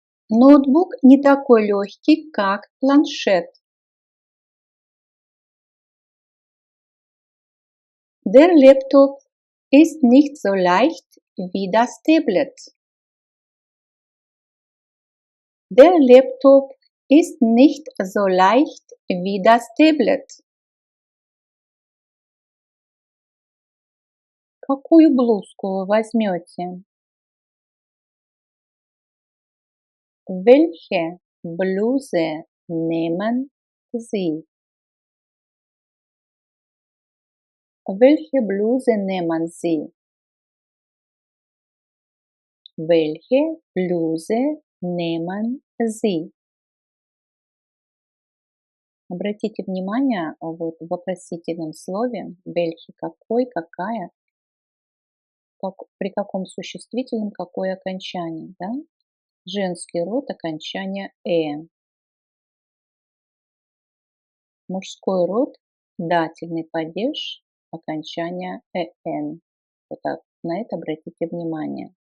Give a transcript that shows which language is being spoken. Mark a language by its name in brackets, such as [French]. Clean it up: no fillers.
[Russian] Ноутбук не такой легкий, как планшет. [German] Der Laptop ist nicht so leicht wie das Tablet. Der Laptop ist nicht so leicht wie das Tablet. [Russian] Какую блузку вы возьмете? [German] Welche Bluse nehmen Sie? Welche Bluse nehmen Sie? Welche Bluse nehmen Sie? [Russian] Обратите внимание, вот в вопросительном слове welche, какой, какая, при каком существительном какое окончание, да? Женский род окончание мужской род дательный падеж окончание Вот так, на это обратите внимание.